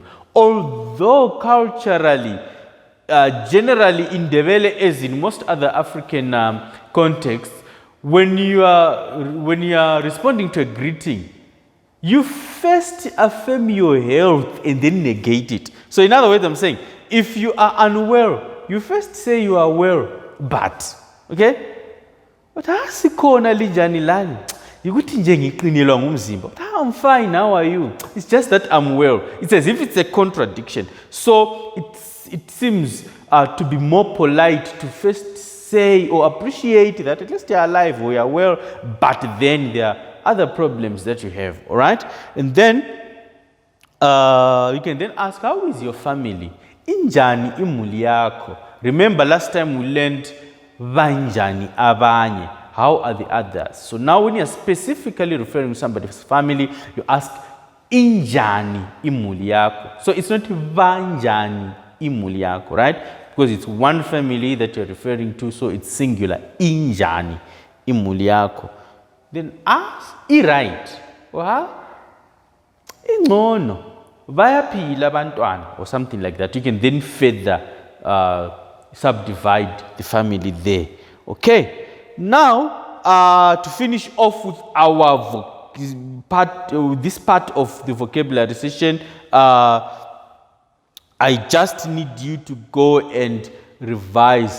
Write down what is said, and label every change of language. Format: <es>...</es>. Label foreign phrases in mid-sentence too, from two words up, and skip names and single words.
<en>Although culturally, generally in Ndebele, as in most other African contexts, when you are responding to a greeting, you first affirm your health and then negate it. So in other words, I'm saying, if you are unwell, you first say you are well, but, okay?</en> <nd>But asikhona lijani lani. Yikuthi nje ngiqinelwa ngumzimba.</nd> <en>I'm fine, how are you? It's just that I'm well. It's as if it's a contradiction. So it seems to be more polite to first say or appreciate that at least you're alive or you're well, but then there are other problems that you have, all right? And then you can then ask, how is your family?</en> <nd>Injani imuli yako.</nd> <en>Remember last time we learned</en> <nd>banjani abanye.</nd> <en>How are the others? So now when you're specifically referring to somebody's family, you ask</en> <nd>injani imuli yako.</nd> <en>So it's not</en> <nd>banjani imuli yako,</nd> <en>right? Because it's one family that you're referring to, so it's singular.</en> <nd>Injani imuli yako.</nd> <en>Then ask right.</en> <nd>Ingcono bayaphila abantwana</nd> <en>or something like that. You can then further subdivide the family there. Okay. Now, to finish off with our this part of the vocabulary session, I just need you to go and revise.</en>